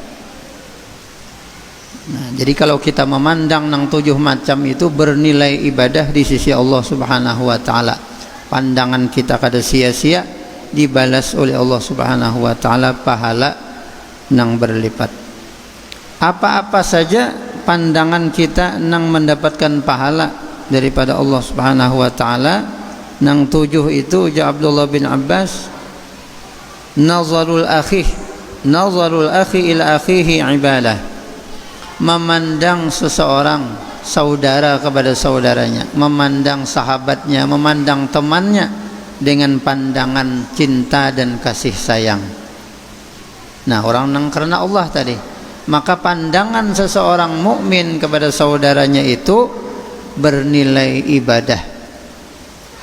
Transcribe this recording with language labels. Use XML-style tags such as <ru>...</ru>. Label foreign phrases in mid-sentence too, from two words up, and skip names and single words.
<bjn>Nah, jadi kalau kita memandang nang 7 macam itu bernilai ibadah di sisi</bjn> <ar>الله سبحانه وتعالى,</ar> <bjn>pandangan kita kada sia-sia, dibalas oleh</bjn> <ar>الله سبحانه وتعالى</ar> <bjn>pahala nang berlipat. Apa-apa saja pandangan kita nang mendapatkan pahala daripada</bjn> <ar>الله سبحانه وتعالى.</ar> <bjn>Nang 7 itu ujar Abdullah bin Abbas,</bjn> <ar>نظر الأخ إلى أخيه عبادة,</ar> <bjn>memandang seseorang saudara kepada saudaranya, memandang sahabatnya, memandang temannya dengan pandangan cinta dan kasih sayang. Nah, orang nang karena Allah tadi, maka pandangan seseorang mukmin kepada saudaranya itu bernilai ibadah.</bjn>